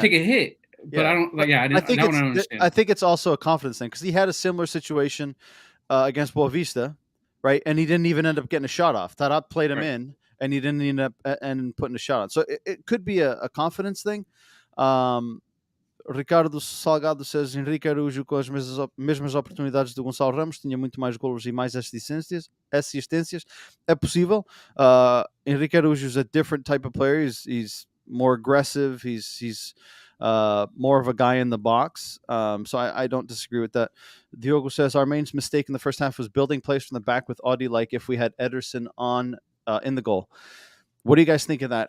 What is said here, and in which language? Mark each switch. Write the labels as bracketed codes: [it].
[en] Take a hit. But I don't. I think it's also a confidence thing because he had a similar situation against Boavista, right? And he didn't even end up getting a shot off. Tarap played him in, and he didn't end up and putting a shot on. So it could be a confidence thing. Ricardo Salgado says [pt] Henrique Araújo com as mesmas oportunidades de Gonçalo Ramos tinha muito mais golos e mais assistências. É possível. [en] Henrique Araújo is a different type of player. He's more aggressive. He's more of a guy in the box. So I don't disagree with that. Diogo says our main mistake in the first half was building plays from the back with Audi, like if we had Ederson on in the goal. What do you guys think of that?